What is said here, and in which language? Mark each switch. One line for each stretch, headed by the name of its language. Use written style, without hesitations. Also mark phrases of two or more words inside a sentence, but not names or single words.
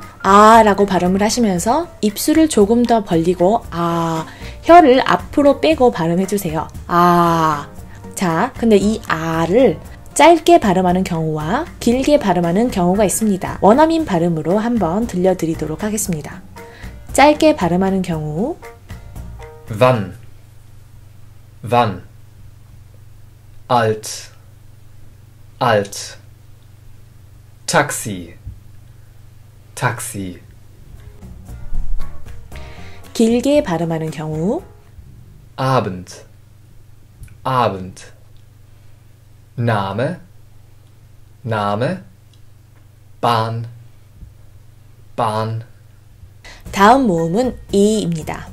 Korean: 아 라고 발음을 하시면서 입술을 조금 더 벌리고 아, 혀를 앞으로 빼고 발음해주세요. 아. 자, 근데 이 아를 짧게 발음하는 경우와 길게 발음하는 경우가 있습니다. 원어민 발음으로 한번 들려드리도록 하겠습니다. 짧게 발음하는 경우
German: wann, wann, alt, alt, Taxi, Taxi.
Korean: 길게 발음하는 경우
German: Abend, Abend. Name, Name. Bahn, Bahn.
Korean: 다음 모음은 이입니다.